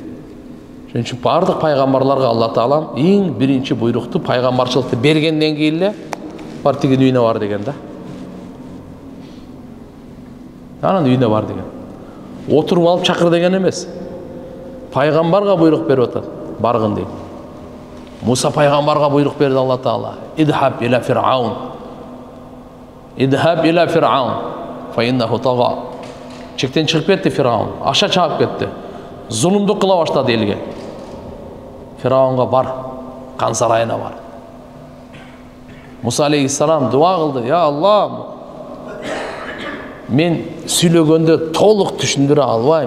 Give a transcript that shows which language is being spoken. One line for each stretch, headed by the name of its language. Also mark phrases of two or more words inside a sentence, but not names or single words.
Kyrgyz: Ошон үчүн бардык пайгамбарларга Алла Таалам эң биринчи буйрукту пайгамбарчылыкты бергенден кийин эле бар тигин үйүнө бар деген да. Анан үйүнө бар деген. Отуруп алып чакыр деген эмес. Пайгамбарга буйрук берип атат, баргын дейт. Муса пайгамбарга буйрук берди Алла Таала.
Arabic: اذهب إلى فرعون. اذهب إلى فرعون. فإنه طغى.
Kyrgyz: Чектен чыгып кетти Фираун. Аша чаап кетти. Зулумдук кыла баштады элге. Фираунга бар, кан сарайына бар. Муса алейхиссалам дуа кылды. Я Алла, мен сүйлөгөндө толук түшүндүрө албайм.